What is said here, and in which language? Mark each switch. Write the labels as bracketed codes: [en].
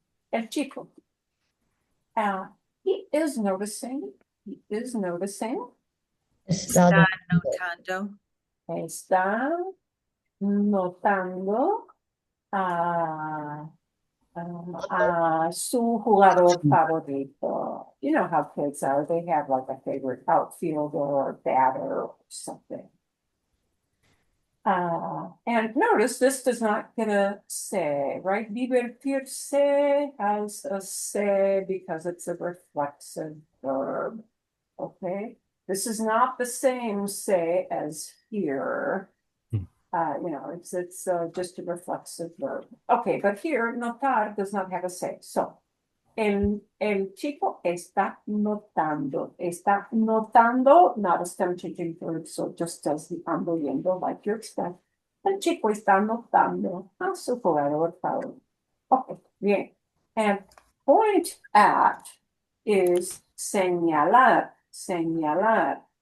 [es] El chico. [en] He is noticing. He is noticing [es] Está notando. Está notando a, a su jugador favorito. [en] You know how kids are. They have like a favorite outfielder or batter or something. And notice this does not get a se, right? Divertirse has a se because it's a reflexive verb. Okay, this is not the same se as here. It's just a reflexive verb. Okay, but here notar does not have a se. [es] So el chico está notando. Está notando, [en] not a stem changing verb, so it just does the ando yendo like you expect. [es] El chico está notando a su jugador favorito. Okay, bien. [en] And point at is señalar, señalar.